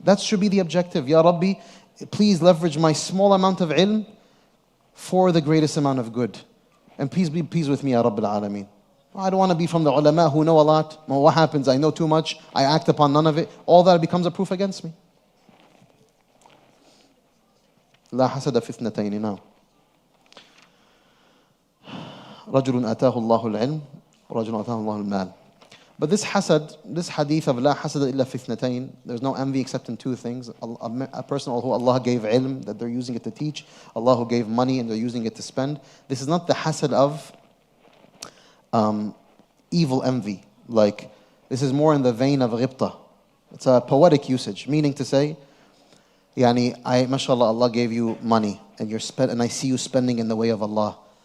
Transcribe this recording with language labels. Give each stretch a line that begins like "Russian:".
English: That should be the objective. Ya Rabbi, please leverage my small amount of ilm for the greatest amount of good. And please be pleased with me, Ya Rabbil Alameen. I don't want to be from the ulama who know a lot. Well, what happens? I know too much. I act upon none of it. All that becomes a proof against me.
Arabic: لا حسد في اثنتين.
English: Now,
Arabic: رجل أتاه الله العلم ورجل أتاه الله المال.
English: But this hasad, this hadith of
Arabic: لا حسد إلا في اثنتين,
English: there's no envy except in 2 things. A person who Allah gave ilm, that they're using it to teach. Allah who gave money and they're using it to spend. This is not the hasad of evil envy. Like, this is more in the vein of ghibta. It's a poetic usage, meaning to say, mashallah, Allah gave you money and and I see you spending in the way of Allah.